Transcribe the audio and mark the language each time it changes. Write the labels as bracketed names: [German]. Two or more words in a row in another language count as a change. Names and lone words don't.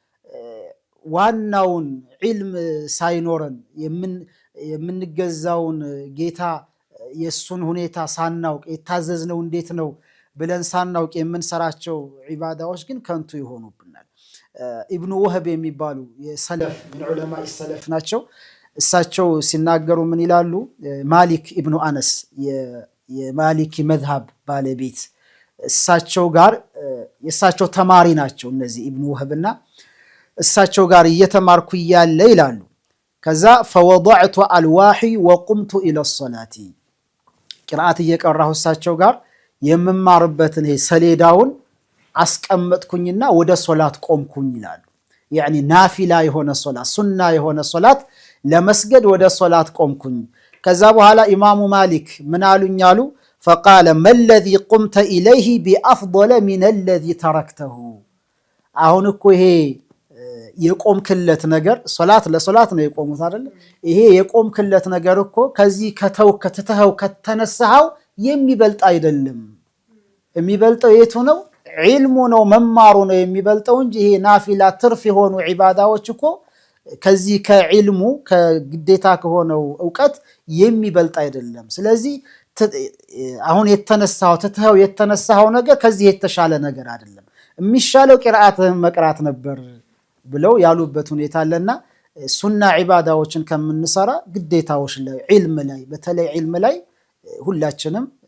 [Amharic] ዋናውን ዒልም ሳይኖረን የምንገዛውን ጌታ የሱን ሁኔታ ሳናውቅ የታዘዝነው እንዴት ነው ብለን ሳናውቅ የምንሰራቸው ዒባዳዎች ግን ከንቱ ይሆኑብናል። ኢብኑ ወህብ የሚባሉ የሰለፍ ምን ዑለማ ሰለፍ ናቸው። እሳቸው ሲናገሩ ምን ይላሉ? ማሊክ ኢብኑ አነስ የማሊኪ መዝሃብ ባለቤት እሳቸው ጋር የእሳቸው ተማሪ ናቸው እነዚህ ኢብኑ ወህብና እሳቸው ጋር እየተማርኩ እያለ ይላሉ ከዛ [Arabic] فوضعت الواحي وقمت الى الصلاه [Amharic] ቅርአት እየቀራሁ እሳቸው ጋር የምማርበትን ይሄ ሰሌዳውን አስቀመጥኩኝና ወደ ሶላት ቆምኩኝ ይላሉ። ያኒ ናፊላ የሆነ ሶላት ሱና የሆነ ሶላት ለመስገድ ወደ ሶላት ቆምኩኝ። ከዛ በኋላ ኢማሙ ማሊክ ምን አሉኝ አሉ [Arabic] فقال ما الذي قمت إليه بأفضل من الذي تركته [Amharic] አሁን እኮ ይሄ የቆምክለት ነገር ሶላት ለሶላት ነው የቆሙት አይደል? ይሄ የቆምክለት ነገር እኮ ከዚህ ከተተው ከተነሳው የሚበልጥ አይደለም። የሚበልጠው የቱ ነው? ዒልሙ ነው መማሩ ነው የሚበልጠው እንጂ ይሄ ናፊላ ትርፍ የሆኑ ዒባዳዎች እኮ ከዚህ ከዒልሙ ከግዴታ ከሆነው ዕውቀት የሚበልጥ አይደለም። ስለዚህ አሁን የተነሳው የተነሳው ነገር ከዚህ የተሻለ ነገር አይደለም። የሚሻለው ቂራአትህን መቅራት ነበር ብለው ያሉበት ሁኔታ አለና ሱና ዒባዳዎችን ከምንሰራ ግዴታዎች ላይ ዒልም ላይ በተለይ ዒልም ላይ ሁላችንም